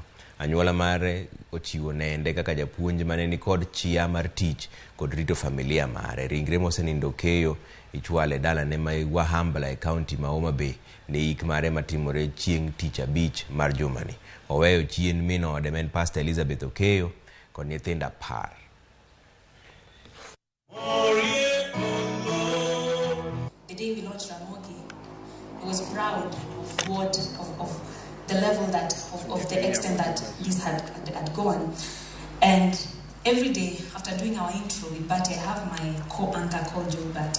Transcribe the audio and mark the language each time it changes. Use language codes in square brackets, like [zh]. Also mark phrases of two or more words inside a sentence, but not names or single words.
[luo] Anyuola mare ochiwo nende kaka japuonj mane ni kod chia mar tich kod rito familia mare. Ringre mosenindo Okeyo ichwale dala ne ma Wahambla e kaunti ma Homa Bay ne ik mare matimore chieng' tich abich mar jumani. Oweyo chien min ode men Pastor Elizabeth Okeyo kod nyithindo 10. [en] The day we launched Ramogi, I was proud of the level of the extent that this had gone. And every day after doing our intro with Batty, I have my co-anchor called Joe Batty.